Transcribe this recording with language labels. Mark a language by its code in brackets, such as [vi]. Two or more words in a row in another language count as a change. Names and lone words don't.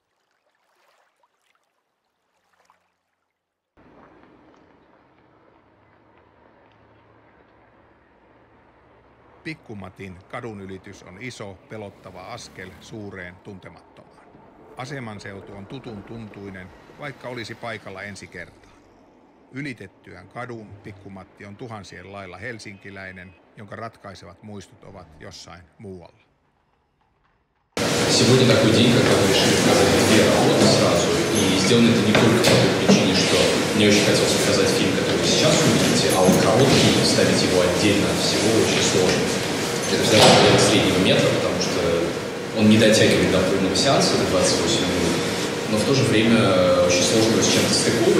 [fi] Pikkumatin kadunylitys on iso, pelottava askel suureen tuntemattomaan. Asemanseutu on tutun tuntuinen, vaikka olisi paikalla ensi kertaa. Ylitettyään kadun Pikkumatti on tuhansien lailla helsinkiläinen, jonka ratkaisevat muistot ovat jossain muualla. [ru] сегодня такой день, когда мы решили показать две работы сразу. И сделано это не только по той причине, что мне очень хотелось показать фильм, который вы сейчас увидите, а он короткий, и ставить его отдельно от всего очень сложно. Это всегда проблема среднего метра, потому что он не дотягивает до полного сеанса, до 28 минут, но в то же время очень сложно его с чем-то стыковывать.